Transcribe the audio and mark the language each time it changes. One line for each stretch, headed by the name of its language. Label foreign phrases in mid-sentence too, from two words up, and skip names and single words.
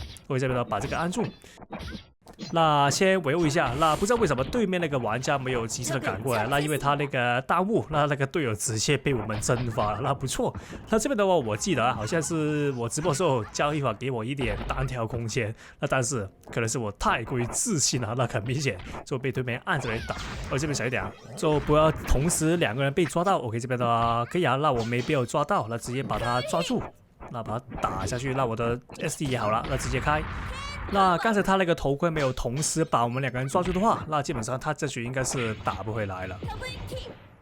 Chinese: 所以這邊的話，把這個按住。那先維護一下，那不知道為什麼對面那個玩家沒有及時的趕過來，那因為他那個耽誤，那個隊友直接被我們蒸發了，那不錯。那這邊的話，我記得好像是我直播的時候交易法給我一點單挑空間，那但是可能是我太過於自信了，那很明顯就被對面按着來打。我這邊小一點，就不要同時2個人被抓到。OK，這邊的話可以啊，那我沒被我抓到，那直接把他抓住，那把他打下去，那我的 SD 也好了，那直接開。那剛才他那個頭盔沒有同時把我們2個人抓住的話，那基本上他這局應該是打不回來了。